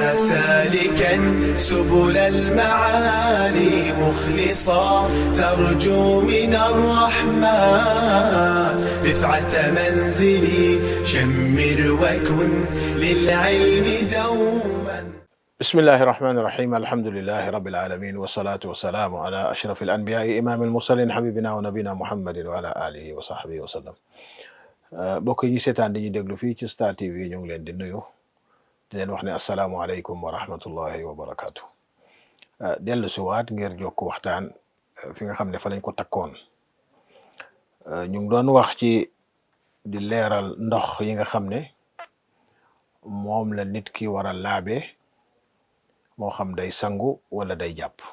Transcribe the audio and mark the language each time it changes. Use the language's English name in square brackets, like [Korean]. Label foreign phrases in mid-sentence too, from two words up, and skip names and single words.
[Arabic] سالكا سبل المعالي مخلصا ترجو من الرحمن رفعة منزلي شمر وكن للعلم دوما. بسم الله الرحمن الرحيم. الحمد لله رب العالمين والصلاة والسلام على أشرف الأنبياء إمام المرسلين حبيبنا ونبينا محمد وعلى آله وصحبه وسلم. [Wolof] bokk yi ñu seetaan di ñu déglu fii ci Star TV ñu ngi leen di nuyu di leen wax ne [Arabic] السلام عليكم ورحمة الله وبركاته. [Wolof] dellu si waat ngir jokk waxtaan fi nga xam ne fa lañ ko takkoon. ñu ngi doon wax ci di leeral ndox yi nga xam ne moom la nit ki war a laabe moo xam day sangu wala day jàpp.